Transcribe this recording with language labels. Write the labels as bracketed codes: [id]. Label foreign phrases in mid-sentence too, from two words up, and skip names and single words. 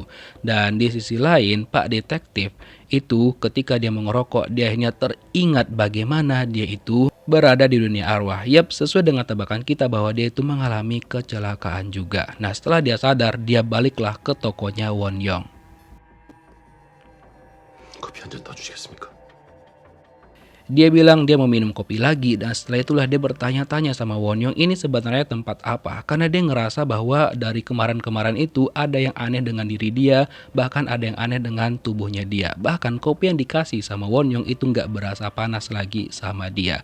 [id] Dan di sisi lain, Pak Detektif itu ketika dia mengerokok, dia akhirnya teringat bagaimana dia itu berada di dunia arwah. Yap, sesuai dengan tebakan kita bahwa dia itu mengalami kecelakaan juga. Nah, setelah dia sadar, dia baliklah ke tokonya Won Young. [ko] 커피 한 잔 따주시겠습니까? [id] Dia bilang dia mau minum kopi lagi dan setelah itulah dia bertanya-tanya sama Won Young ini sebenarnya tempat apa. Karena dia ngerasa bahwa dari kemarin-kemarin itu ada yang aneh dengan diri dia, bahkan ada yang aneh dengan tubuhnya dia. Bahkan kopi yang dikasih sama Won Young itu nggak berasa panas lagi sama dia.